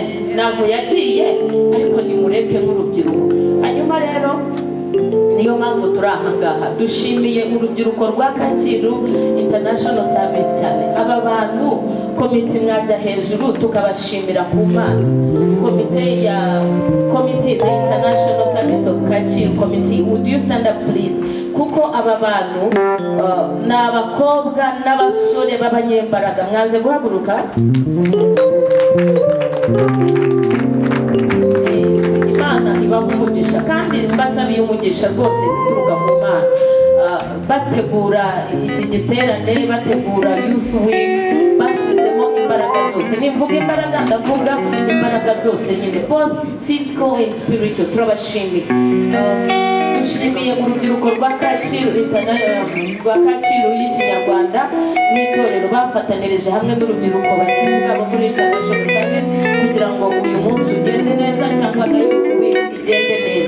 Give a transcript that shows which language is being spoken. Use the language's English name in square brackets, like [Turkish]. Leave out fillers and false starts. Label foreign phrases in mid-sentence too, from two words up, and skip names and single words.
[Kinyarwanda] Ntabwo yagiye, ariko nimureke nk'urubyiruko. Hanyuma rero niyo mpamvu turi aha ngaha dushimiye urubyiruko rwa Kacyiru International Service cyane. Aba bantu komite mwajya hejuru tukabashimira ku Mana. [English] Komite International Service of Kacyiru Committee, would you stand up please? [Kinyarwanda] Kuko aba bantu ni abakobwa n'abasore b'abanyembaraga. Mwaze guhaguruka. Imana ibaha umugisha, kandi mbasabiye umugisha rwose guturuka ku Mana. Bategura iki giterane, bategura [English] youth week, [Kinyarwanda] bashyizemo imbaraga zose. Nimvuga imbaraga, ndavuga imbaraga zose nyine, [English] both physical and spiritual. [Kinyarwanda] Turabashimiye. Dushimiye urubyiruko rwa Kacyiru y'ikinyarwanda n'itorero bafatanirije hamwe n'urubyiruko bagenzi babo muri International Service kugira ngo uyu munsi ugende neza, cyangwa na [English] youth week [Kinyarwanda] igende neza.